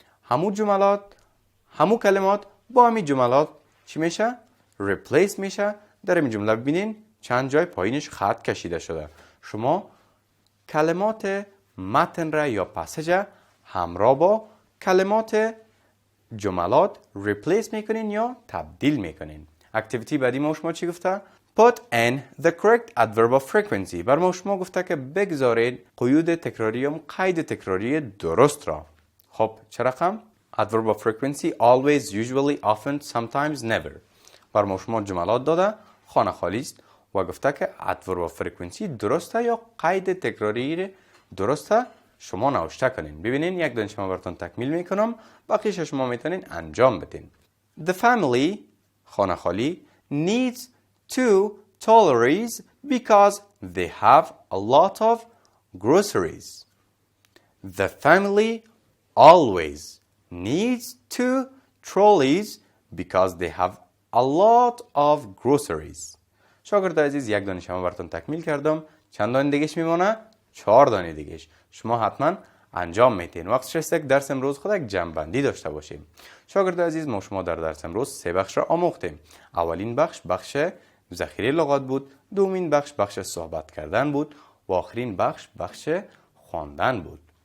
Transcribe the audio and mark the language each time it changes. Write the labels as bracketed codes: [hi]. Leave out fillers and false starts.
[fa] همو جملات، همو کلمات با همین جملات چی میشه؟ replace میشه. در این جمله ببینین چند جای پایینش خط کشیده شده. شما کلمات متن را یا پاسج همراه با کلمات جملات replace میکنین یا تبدیل میکنین. اکتیویتی بعدی ما شما چی گفته؟ Put in the correct adverb of frequency. بر ما شما گفته که بگذارید قیود تکراری یا قید تکراری درست را. [en] خب چه رقم؟ Adverb of frequency always, usually, often, sometimes, never. بر ما شما جملات داده، خانه خالی است و گفته که adverb of frequency درسته یا قید تکراری درسته شما نوشته کنین. ببینین یک دانش ما براتون تکمیل میکنم، باقیش شما میتونین انجام بدین. The family خانه خالی needs 2 toiletries because they have a lot of groceries. The family always needs 2 trolleys because they have a lot of groceries. [fa] شاگرد عزیز، یک دانش ما براتون تکمیل کردم. چند دانه دیگهش میمونه؟ 4 دانه دیگهش. شما حتما انجام میتین. وقت رسید که درس امروز خود یک جمع‌بندی داشته باشیم. شاگرد عزیز، ما شما در درس امروز 3 بخش را آموختیم. اولین بخش ذخیره لغات بود، دومین بخش صحبت کردن بود و آخرین بخش خواندن بود.